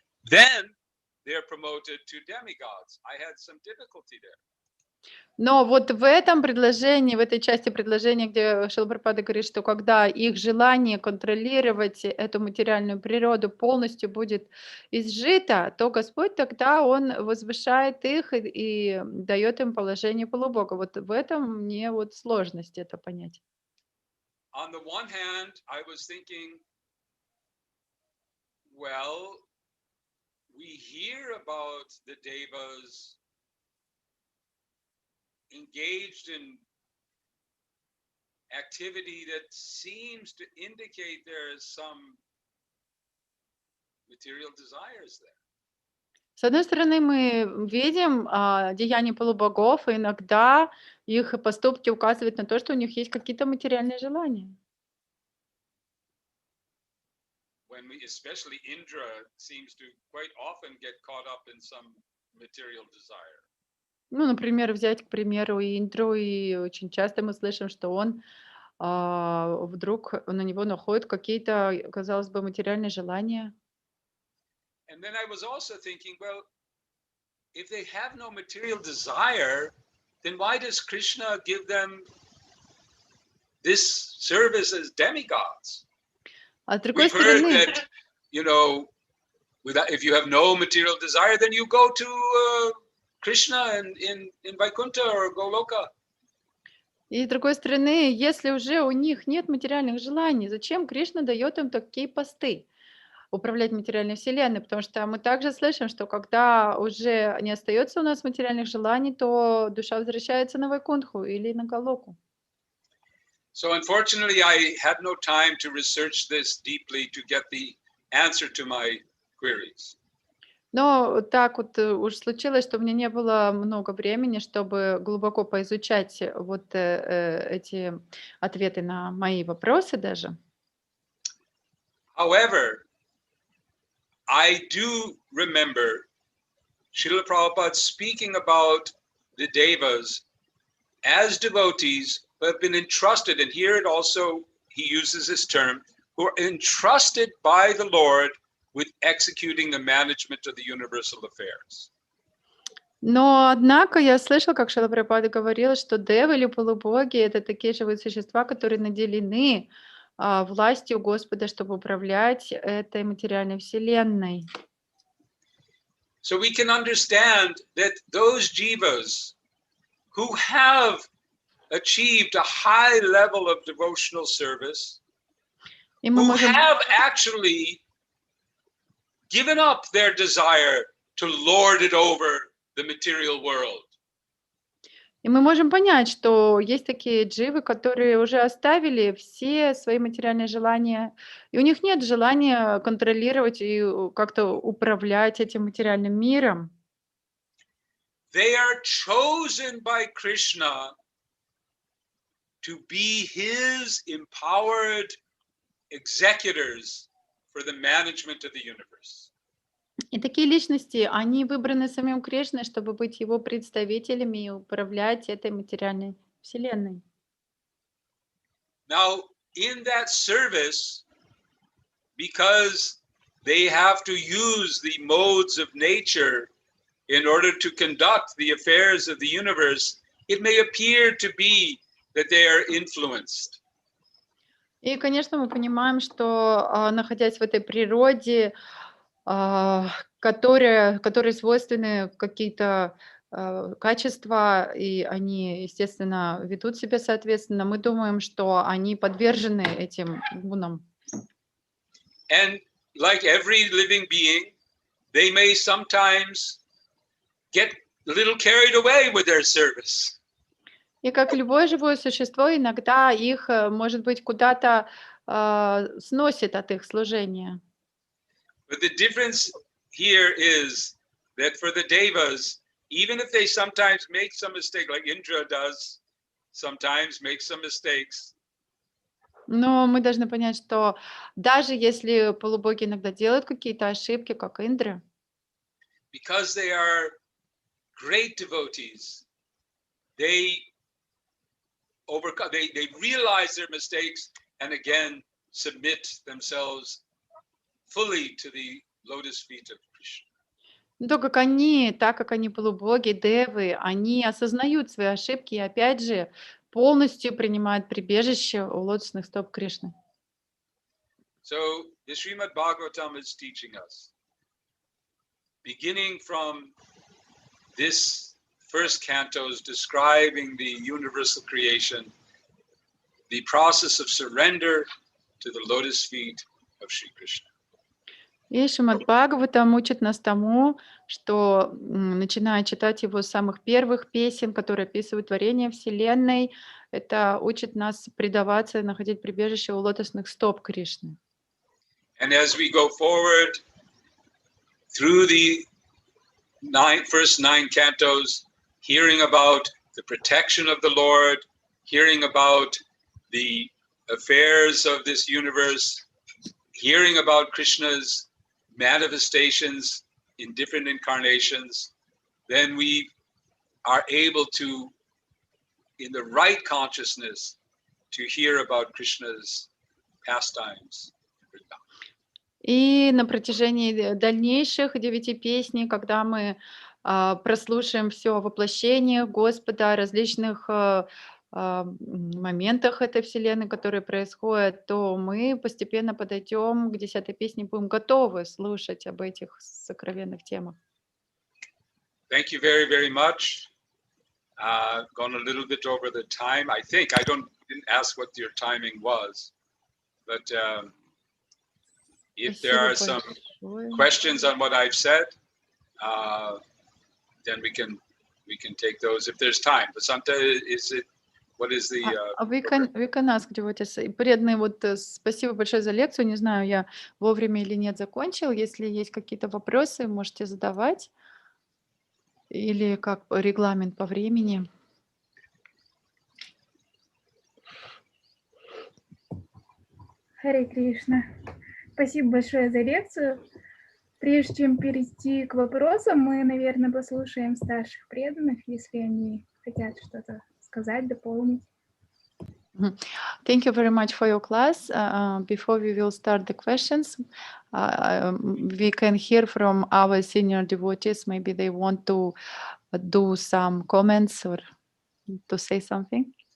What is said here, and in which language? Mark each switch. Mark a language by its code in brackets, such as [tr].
[en] Then they're promoted to demigods. I had some difficulty there. [ru] Но вот в этом предложении, в этой части предложения, где Шрила Прабхупада говорит, что когда их желание контролировать эту материальную природу полностью будет изжито, то Господь тогда Он возвышает их и дает им положение полубога. Вот в этом мне вот сложность это понять. [en] On the one hand, I was thinking, well, we hear about the devas engaged in activity that seems to indicate there is some material desires there. [ru] С одной стороны, мы видим деяния полубогов, и иногда их поступки указывают на то, что у них есть какие-то материальные желания. [en] When especially Indra seems to quite often get caught up in some material desire. [ru] Ну, например, взять, к примеру, Индру, и очень часто мы слышим, что он вдруг на него находят какие-то, казалось бы, материальные желания. [en] And then I was also thinking, well, if they have no material desire, then why does Krishna give them this service as demigods? [ru] А с другой [en] We've heard [ru] стороны, [en] that, if you have no material desire, then you go to Krishna in Vaikuntha or Goloka. [ru] и с другой стороны, если уже у них нет материальных желаний, зачем Кришна дает им такие посты? Управлять материальной вселенной, потому что мы также слышим, что когда уже не остается у нас материальных желаний, то душа возвращается на Вайкунтху или на Галоку. [en] So unfortunately, I had no time to research this deeply to get the answer to my queries. [ru] Но так вот уж случилось, что у меня не было много времени, чтобы глубоко поизучать вот эти ответы на мои вопросы даже. [en] However, I do remember Srila Prabhupada speaking about the devas as devotees who have been entrusted, and here it also, he uses this term, who are entrusted by the Lord with executing the management of the universal affairs. [ru] Но, однако, я слышала, как Шрила Прабхупада говорил, что девы или полубоги — это такие живые существа, которые наделены властью Господа, чтобы управлять этой материальной вселенной. [en] So we can understand that those jivas who have achieved a high level of devotional service, [ru] И мы [en] who [ru] можем [en] have actually given up their desire to lord it over the material world. [ru] И мы можем понять, что есть такие дживы, которые уже оставили все свои материальные желания, и у них нет желания контролировать и как-то управлять этим материальным миром. [en] They are chosen by Krishna to be his empowered executors for the management of the universe. [ru] И такие личности, они выбраны самим Кришной, чтобы быть его представителями и управлять этой материальной вселенной. [en] Now, in that service, because they have to use the modes of nature in order to conduct the affairs of the universe, it may appear to be that they are influenced. [ru] И, конечно, мы понимаем, что, находясь в этой природе, которой свойственны какие-то качества, и они, естественно, ведут себя соответственно, мы думаем, что они подвержены этим гунам. [en] And like every living being, they may sometimes get a little carried away with their service. [ru] И как любое живое существо, иногда их, может быть, куда-то сносит от их служения. [en] But the difference here is that for the devas, even if they sometimes make some mistake, like Indra does, sometimes make some mistakes, [ru] Но мы должны понять, что даже если полубоги иногда делают какие-то ошибки, как Индра, [en] because they are great devotees, they overcome, they realize their mistakes and again submit themselves fully to the lotus feet of Krishna. [ru] но так как они полубоги, девы, они осознают свои ошибки и опять же полностью принимают прибежище у лотосных стоп Кришны. [en] So the Srimad Bhagavatam is teaching us, beginning from this first cantos describing the universal creation, the process of surrender to the lotus feet of Sri Krishna. [ru] И Шримад Бхагаватам учит нас тому, что, начиная читать его с самых первых песен, которые описывают творение Вселенной, это учит нас предаваться и находить прибежище у лотосных стоп Кришны. [en] And as we go forward through the first nine cantos, hearing about the protection of the Lord, hearing about the affairs of this universe, hearing about Krishna's manifestations in different incarnations, then we are able to, in the right consciousness, to hear about Krishna's pastimes. [ru] И на протяжении дальнейших 9 песней, когда мы прослушаем все о воплощениях Господа, о различных моментах этой вселенной, которые происходят, то мы постепенно подойдем к 10-й песне, будем готовы слушать об этих сокровенных темах. [en] Thank you very, very much. Gone a little bit over the time. I think didn't ask what your timing was, but if there are some questions on what I've said, then we can take those if there's time. But sometimes What is the We can ask devotees. [ru] Преданные, вот спасибо большое за лекцию. Не знаю, я вовремя или нет закончил. Если есть какие-то вопросы, можете задавать. Или как регламент по времени. Харе Кришна. Спасибо большое за лекцию. Прежде чем перейти к вопросам, мы, наверное, послушаем старших преданных, если они хотят что-то сказать, дополнить. [en] Thank you very much for your class. Before we will start the questions, we can hear from our senior devotees. Maybe they want to do some comments or to say something.